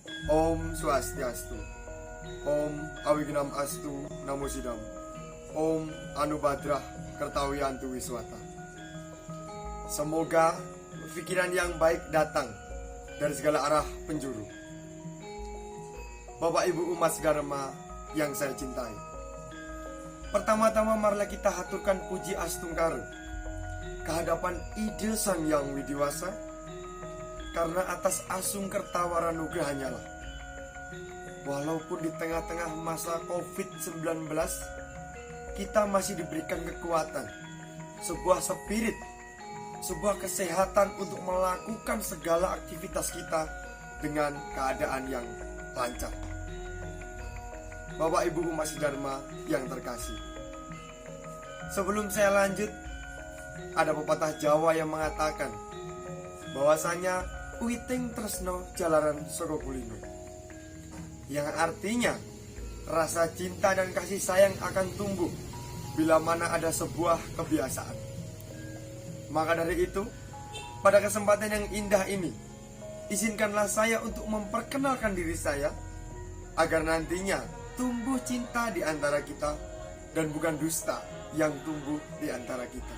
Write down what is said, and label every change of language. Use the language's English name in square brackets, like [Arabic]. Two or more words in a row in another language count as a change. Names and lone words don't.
[Sanskrit] Om Swastiastu. Om Awignam Astu Namo Sidam. Om Anubadrah Kertawiyantu Wiswata. [Indonesian] Semoga pikiran yang baik datang dari segala arah penjuru. Bapak Ibu umat Dharma yang saya cintai, pertama-tama marilah kita haturkan puji astungkaru kehadapan Ide Sang Yang Widiwasa, karena atas asung kertawara nugrahanya lah, walaupun di tengah-tengah masa COVID-19 kita masih diberikan kekuatan, sebuah spirit, sebuah kesehatan untuk melakukan segala aktivitas kita dengan keadaan yang lancar. Bapak Ibu umat Dharma yang terkasih, sebelum saya lanjut, ada pepatah Jawa yang mengatakan bahwasanya [Javanese] Uiting tresno jalaran saka kulino, [Indonesian] yang artinya rasa cinta dan kasih sayang akan tumbuh bila mana ada sebuah kebiasaan. Maka dari itu, pada kesempatan yang indah ini, izinkanlah saya untuk memperkenalkan diri saya, agar nantinya tumbuh cinta di antara kita dan bukan dusta yang tumbuh di antara kita.